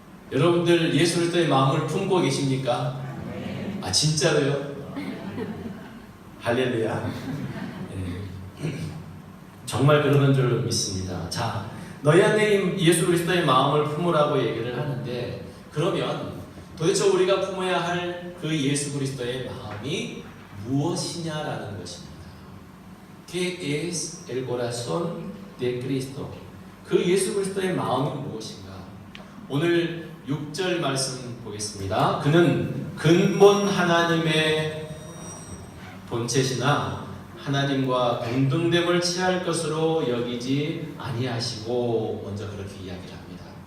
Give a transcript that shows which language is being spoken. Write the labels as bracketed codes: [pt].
[ko] 여러분들 예수 그리스도의 마음을 품고 계십니까? 아, 진짜로요? 할렐루야. 네. 정말 그러는 줄 믿습니다. 자, 너희 안에 예수 그리스도의 마음을 품으라고 얘기를 하는데, 그러면 도대체 우리가 품어야 할 그 예수 그리스도의 마음이 무엇이냐라는 것입니다. [es] ¿Qué es el corazón de Cristo? [ko] 그 예수 그리스도의 마음이 무엇인가? 오늘 6절 말씀 보겠습니다. 그는 근본 하나님의 본체시나 하나님과 동등됨을 취할 것으로 여기지 아니하시고, 먼저 그렇게 이야기를 합니다.